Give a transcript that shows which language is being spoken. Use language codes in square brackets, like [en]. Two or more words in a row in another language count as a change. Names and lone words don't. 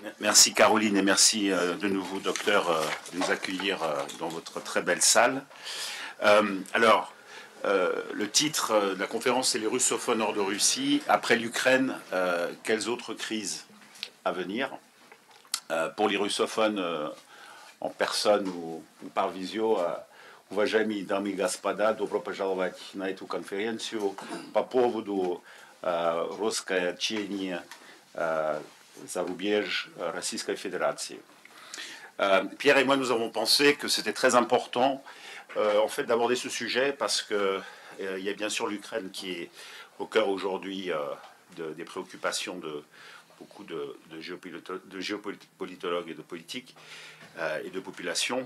[fr] Merci Caroline et merci de nouveau docteur de nous accueillir dans votre très belle salle. Le titre de la conférence c'est les russophones hors de Russie. Après l'Ukraine, quelles autres crises à venir? Pour les russophones en personne ou par visio, [ru] уважаемые дамы и господа, добро пожаловать на эту конференцию по поводу русское чтение зарубеж Российской Fédération. [fr] Pierre et moi, nous avons pensé que c'était très important en fait, d'aborder ce sujet parce qu'il y a bien sûr l'Ukraine qui est au cœur aujourd'hui des préoccupations de beaucoup de géopolitologues et de politiques et de populations.